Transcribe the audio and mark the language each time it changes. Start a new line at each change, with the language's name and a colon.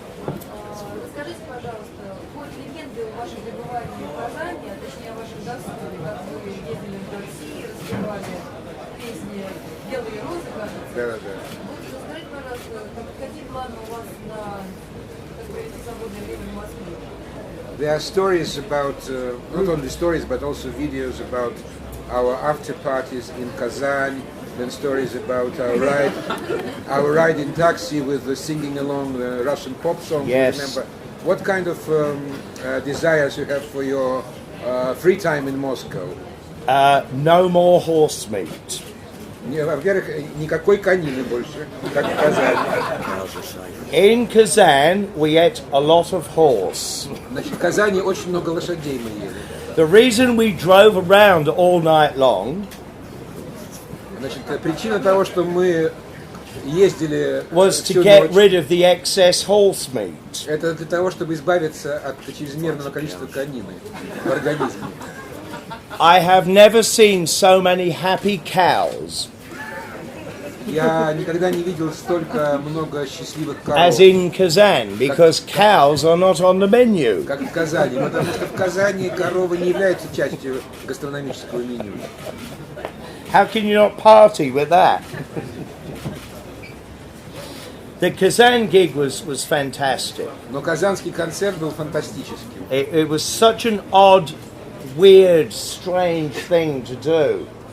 Russian: Расскажите, пожалуйста, ход легенды о вашем пребывании в Казани, а точнее о вашем досуге, как вы ездили в России, распевали песни «Белые розы», кажется. Да. Вот расскажите, пожалуйста, какие планы у вас на провести свободное время в Москве?
English: There are stories about, not only stories, but also videos about our after parties in Kazan, then stories about our ride in taxi with the singing along the Russian pop songs. Yes. Remember, what kind of desires you have for your free time in Moscow? No more horse meat.
Russian: Во-первых, никакой конины больше, как в Казани.
English: In Kazan, we ate a lot of horse.
Russian: Значит, в Казани очень много лошадей мы ели.
English: The reason we drove around all night long
Russian: Значит, причина того, что мы ездили
English: was to get
Russian: ночь,
English: rid of the excess horse meat.
Russian: это для того, чтобы избавиться от чрезмерного количества конины в организме.
English: I have never seen so many happy cows
Russian: Я никогда не видел столько много счастливых коров,
English: as in Kazan, because cows are not on the menu.
Russian: как в Казани, потому что в Казани коровы не являются частью гастрономического меню.
English: How can you not party with that? The Kazan gig was fantastic.
Russian: Но казанский концерт был фантастическим.
English: It was such an odd, weird, strange thing to do.